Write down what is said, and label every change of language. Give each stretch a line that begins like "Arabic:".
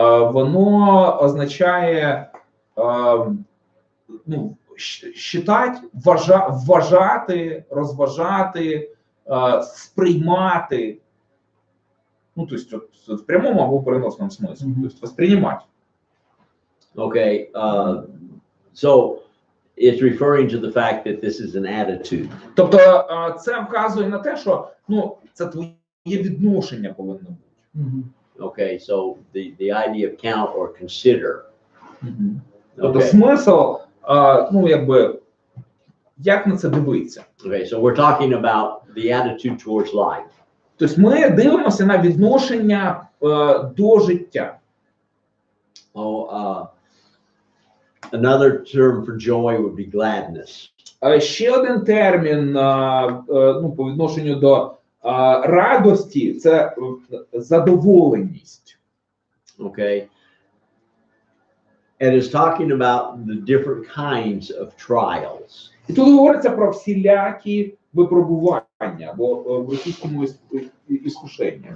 Ukrainian: Воно означає ну, считати, вважати, розважати, сприймати. Ну,
Russian: то есть
Ukrainian: в прямому або переносному смысле.
Russian: То есть воспринимать.
English: Okay, so it's referring to the fact that this is an attitude.
Ukrainian: Тобто це вказує на те, що ну, це твоє відношення повинно бути. Мгм.
English: Okay, so the idea of count or consider.
Ukrainian: Тобто
English: Okay.
Ukrainian: смисл, ну, якби, як на це дивитися?
English: Okay, so we're talking about the attitude towards life.
Ukrainian: Тобто ми дивимося на відношення до життя.
English: Oh, another term for joy would be gladness.
Ukrainian: Ще один термін ну, по відношенню до радості – це задоволеність.
English: Okay, and it's talking about the different kinds of trials.
Ukrainian: І тут говориться про всілякі випробування, або в російському іскушення.